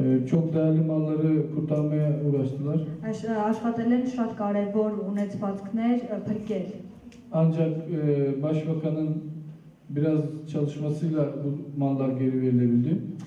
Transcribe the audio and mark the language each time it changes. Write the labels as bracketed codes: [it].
[tr] Çok değerli malları kurtarmaya uğraştılar. [hy] Աշխատել են շատ կարևոր ունեցվածքներ փրկել։ [tr] Ancak başbakanın biraz çalışmasıyla bu mallar geri verilebildi.